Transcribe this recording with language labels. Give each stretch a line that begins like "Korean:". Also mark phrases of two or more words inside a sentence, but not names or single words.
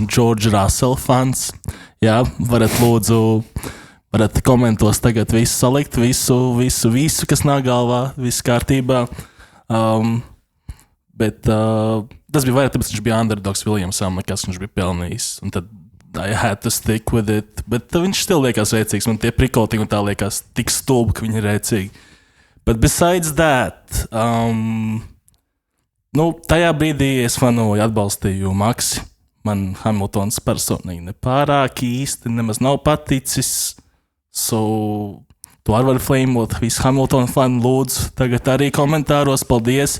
Latvian: Es esmu George Russell fans. Jā, varat lūdzu varat komentos tagad visu salikt, visu, kas nāk galvā, viss kārtībā. Bet tas bija vairāk, tāpēc viņš bija underdogs Williamsam, nekas viņš bija pelnījis. Un tad
English: I had to stick with it.
Latvian: Bet viņš still liekas rēcīgs. Man tie prikoltīgi un tā liekas tik stulbi, ka viņi ir rēcīgi.
English: But besides that,
Latvian: tajā brīdī es fanoju, atbalstīju Maxi. Man Hamiltons personīgi nepārāk īsti nemaz nav paticis. So, tu arī vari flamot visu Hamilton fanu, lūdzu, tagad arī komentāros, paldies.